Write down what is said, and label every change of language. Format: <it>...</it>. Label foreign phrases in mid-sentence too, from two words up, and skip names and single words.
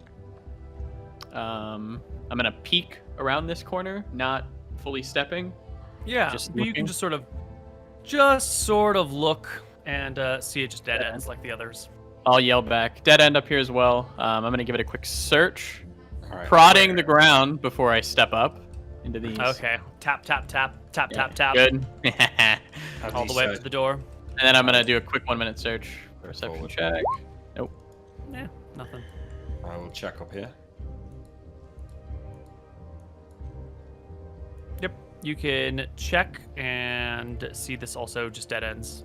<en>I'm gonna peek around this corner, not fully stepping. Yeah, Just you looking? can just sort of look and see it just dead ends like the others. I'll yell back. Dead end up here as well. I'm gonna give it a quick search, All right. prodding the ground before I step up into these. Okay, tap, tap, tap, tap, Yeah, tap, tap, Good. How do all you the way up search? to the door. And then I'm gonna do a quick 1 minute search. Perception Forward. check. Nope. Yeah, nothing. I will check up here. Yep, you can check and see this also just dead ends.</en>